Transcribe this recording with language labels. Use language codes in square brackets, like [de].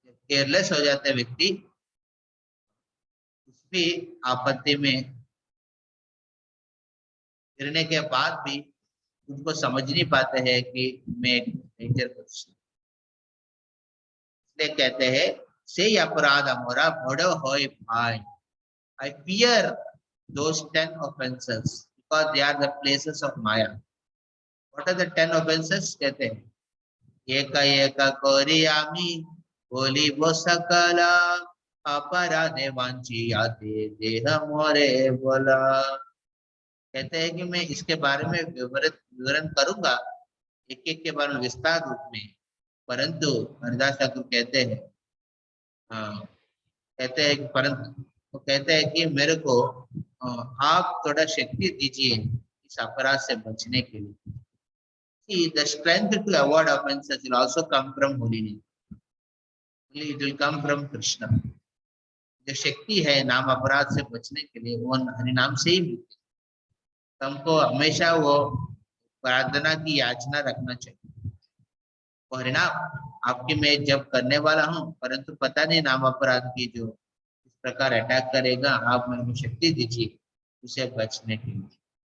[hi] Careless हो जाता है व्यक्ति, उसकी आपत्ति में गिरने के बाद भी उनको समझ नहीं पाते हैं कि मैं एक डेंजर पर्सन। इसलिए कहते हैं [bn] से अपराध मोरा बड़ो होय भाई। [en] I fear those 10 offenses because they are the places of Maya. What are the 10 offenses? [hi] कहते हैं [bn] एक एक कोरियामी बोली वो सकला अपराधे वांची आते देह मोरे बोला। [hi] कहते हैं कि मैं इसके बारे में विवरण करूंगा एक एक के बारे में विस्तार रूप में, परंतु हरिदास ठाकुर कहते हैं परंतु वो कहते हैं कि मेरे को आप थोड़ा शक्ति दीजिए इस अपराध से बचने के लिए। [en] See, the strength to avoid offenses will also come from holiness. It will come from Krishna. [hi] जो शक्ति है नाम अपराध से बचने के लिए वो हरिनाम से ही मिलती है। हमको हमेशा वो प्रार्थना की याचना रखना चाहिए। वो हरिनाम आपकी मैं जब करने वाला हूँ, परंतु पता नहीं नाम अपराध की जो इस प्रकार अटैक करेगा, आप मेरे को शक्ति दीजिए उसे बचने के लिए।